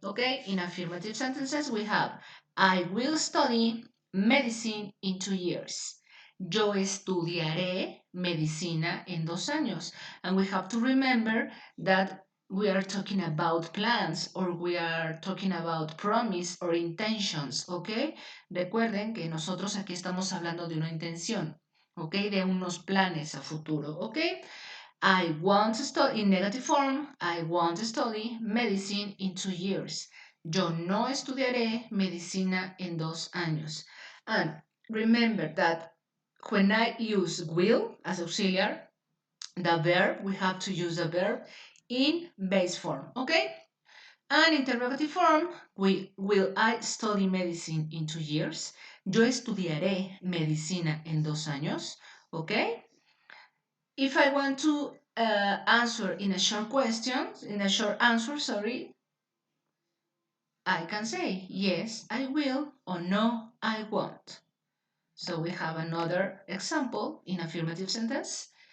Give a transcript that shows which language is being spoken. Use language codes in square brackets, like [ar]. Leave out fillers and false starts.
[en] Okay, in affirmative sentences we have I will study medicine in 2 years. [es] Yo estudiaré medicina en 2 años. [en] And we have to remember that we are talking about plans or we are talking about promise or intentions, ¿ok? [es] Recuerden que nosotros aquí estamos hablando de una intención, ¿ok? De unos planes a futuro, ¿ok? [en] I want to study in negative form. I want to study medicine in 2 years. [es] Yo no estudiaré medicina en 2 años. [en] And remember that when I use will as auxiliary, the verb, we have to use the verb in base form, okay? And interrogative form, will I study medicine in 2 years? [es] Yo estudiaré medicina en 2 años, okay? [en] If I want to answer in a short question, in a short answer, sorry, I can say yes, I will, or no, I won't. So we have another example in affirmative sentence.